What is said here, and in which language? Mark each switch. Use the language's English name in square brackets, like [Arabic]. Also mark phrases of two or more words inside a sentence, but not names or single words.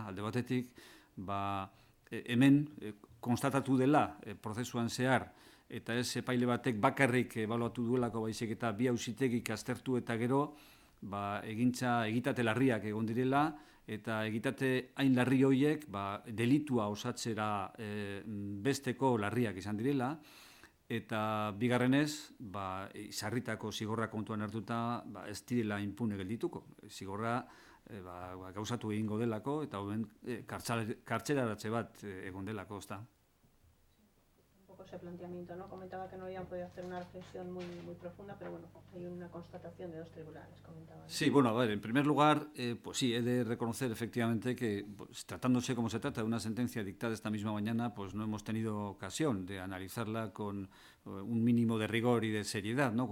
[Basque] Alde batetik, hemen konstatatu dela prozesuan zehar, eta ez epaile batek bakarrik ebaluatu duelako baizik eta bi auzitegik aztertu eta gero, egitate larriak egon direla, eta egitate hain larri horiek delitua osatzera besteko larriak izan direla, eta bigarrenez, sarritako zigorra kontuan hartuta ez direla inpune geldituko. Zigorra gauzatu egingo delako, eta kartzelaratze bat egon delako, ezta. [Spanish] Ese planteamiento, ¿no? Comentaba que no habían podido hacer una reflexión muy profunda, pero bueno, hay una constatación de dos tribunales, comentaba. Sí, bueno, a ver, en primer lugar, pues sí, he de reconocer efectivamente que, tratándose como se trata de una sentencia dictada esta misma mañana, pues no hemos tenido ocasión de analizarla con un mínimo de rigor y de seriedad, ¿no?